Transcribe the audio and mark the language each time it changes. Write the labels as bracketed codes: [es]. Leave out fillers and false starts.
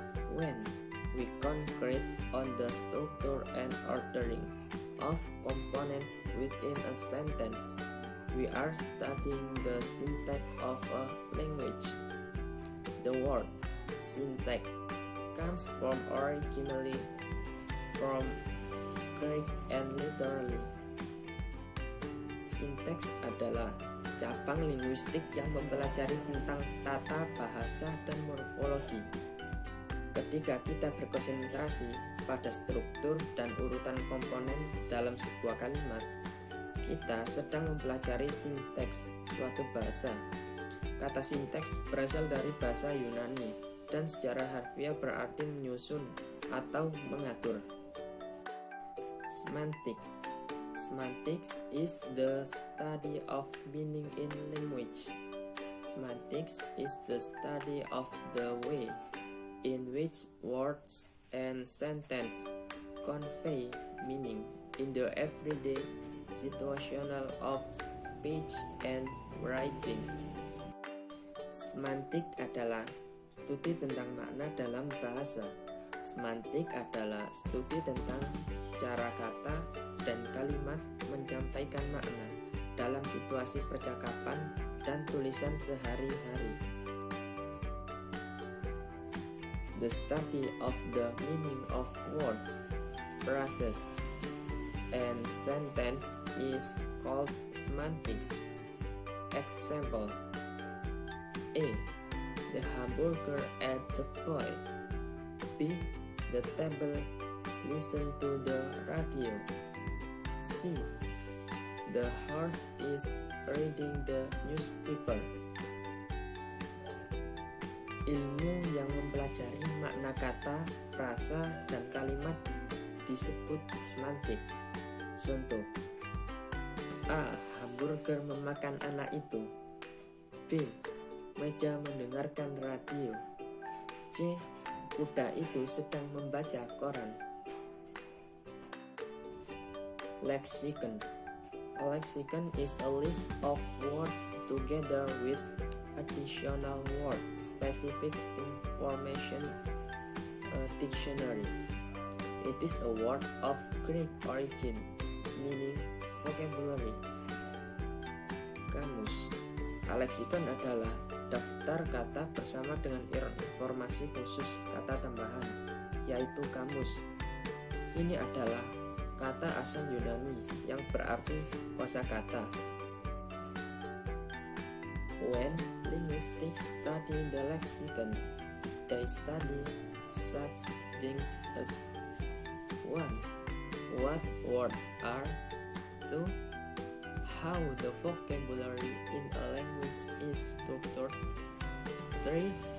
[en] When we concentrate on the structure and ordering of components within a sentence, we are studying the syntax of a language. The word syntax comes from originally from Greek and literally. [id] Sinteks adalah cabang linguistik yang mempelajari tentang tata bahasa dan morfologi. Ketika kita berkonsentrasi pada struktur dan urutan komponen dalam sebuah kalimat, kita sedang mempelajari sinteks suatu bahasa. Kata sinteks berasal dari bahasa Yunani dan secara harfiah berarti menyusun atau mengatur. [en] Semantics. Semantics is the study of meaning in language. Semantics is the study of the way in which words and sentences convey meaning in the everyday situational of speech and writing. [id] Semantik adalah studi tentang makna dalam bahasa. Semantik adalah studi tentang cara kata dan kalimat menyampaikan makna dalam situasi percakapan dan tulisan sehari-hari. [en] The study of the meaning of words, phrases, and sentence is called semantics. Example: A. The hamburger at the boy. B. The table listen to the radio. C. The horse is reading the newspaper. [id] Ilmu yang mempelajari makna kata, frasa, dan kalimat disebut semantik. Contoh: A. Hamburger memakan anak itu. B. Meja mendengarkan radio. C. Kuda itu sedang membaca koran. [en] Lexicon. A lexicon is a list of words together with additional word specific information. A dictionary. It is a word of Greek origin meaning vocabulary. [id] Kamus. A lexicon adalah daftar kata bersama dengan informasi khusus kata tambahan, yaitu kamus. Ini adalah kata asal Yunani yang berarti kosakata. [en] When linguistics study the lexicon, they study such things as 1. What words are. 2. How the vocabulary in a language is structured. 3.